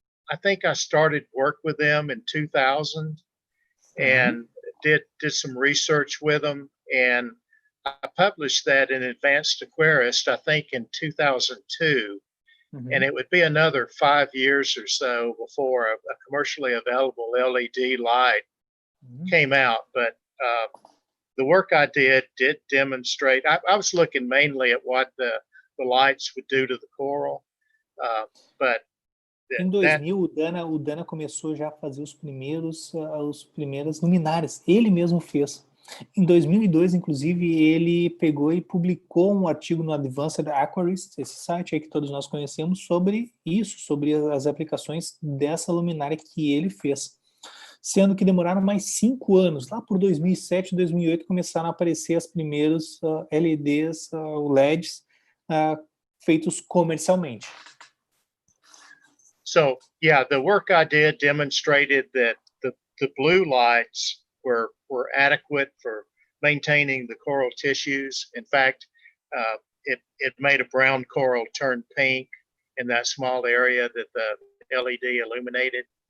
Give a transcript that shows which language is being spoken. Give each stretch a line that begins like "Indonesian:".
English: I think I started work with them in 2000 and did some research with them, and I published that in Advanced Aquarist, I think in 2002, and it would be another 5 years or so before a commercially available LED light came out. But the work I did demonstrate. I was looking mainly at what the lights would do to the coral, but
Portuguese: Em 2000, o Dana começou já a fazer os primeiras luminárias. Ele mesmo fez. Em 2002, inclusive, ele pegou e publicou um artigo no Advanced Aquarist, esse site aí que todos nós conhecemos, sobre isso, sobre as aplicações dessa luminária que ele fez. Sendo que demoraram mais 5 anos. Lá por 2007, 2008, começaram a aparecer as primeiros LEDs, LEDs, feitos comercialmente.
English: So, yeah, the work I did demonstrated that the blue lights were adequate for maintaining the coral tissues. In fact, it made a brown coral turn pink in that small area that the LED illuminated.